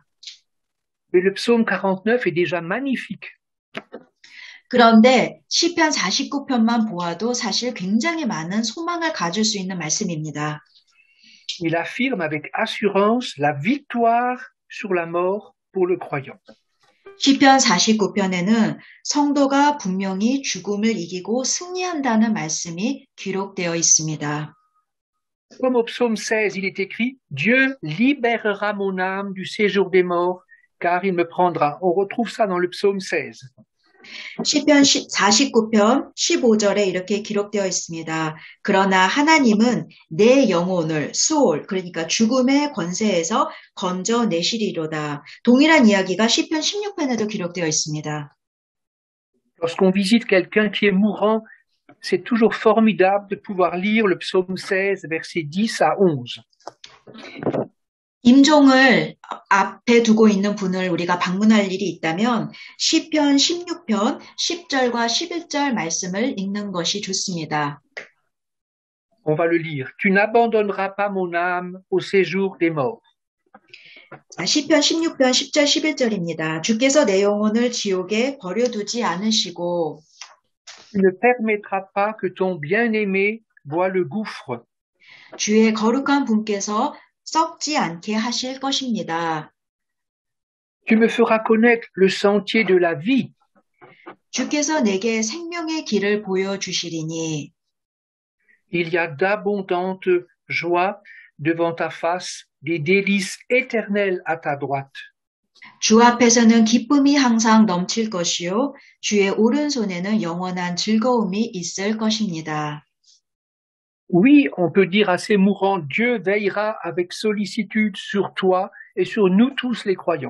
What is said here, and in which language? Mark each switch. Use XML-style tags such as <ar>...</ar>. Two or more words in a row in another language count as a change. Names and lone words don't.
<fr>Mais le psaume 49 est déjà magnifique.</fr> <ko>그런데 시편 49편만 보아도 사실 굉장히 많은 소망을 가질 수 있는 말씀입니다.</ko> <fr>Il affirme avec assurance la victoire sur la mort pour le croyant.</fr> <ko>시편 49편에는 성도가 분명히 죽음을 이기고 승리한다는 말씀이 기록되어 있습니다.</ko> <fr>Comme au psaume 16, il est écrit « Dieu libérera mon âme du séjour des morts, car il me prendra. » On retrouve ça dans le psaume 16.</fr> <ko>시편 49편 15절에 이렇게 기록되어 있습니다. 그러나 하나님은 내 영혼을 수올, 그러니까 죽음의 권세에서 건져내시리로다. 동일한 이야기가 시편 16편에도 기록되어 있습니다.</ko> <fr>Lorsqu'on visite quelqu'un qui est mourant, c'est toujours formidable de pouvoir lire le psaume 16, versets 10 à 11.</fr> <ko>임종을 앞에 두고 있는 분을 우리가 방문할 일이 있다면 시편 16편 10절과 11절 말씀을 읽는 것이 좋습니다.</ko> <fr>On va le lire. Tu n'abandonneras pas mon âme au séjour des morts.</fr> <ko>자, 시편 16편 10절 11절입니다. 주께서 내 영혼을 지옥에 버려두지 않으시고</ko> <fr>Tu ne permettras pas que ton bien-aimé voie le gouffre.</fr> <ko>주의 거룩한 분께서 썩지 않게 하실 것입니다.</ko> <fr>Tu me feras connaître le sentier de la vie.</fr> <ko>주께서 내게 생명의 길을 보여주시리니</ko> <fr>Il y a d'abondantes joies devant ta face, des délices éternelles à ta droite.</fr> <ko>주 앞에서는 기쁨이 항상 넘칠 것이요 주의 오른손에는 영원한 즐거움이 있을 것입니다.</ko> <fr>Oui, on peut dire à ces mourants, Dieu veillera avec sollicitude sur toi et sur nous tous les croyants.</fr>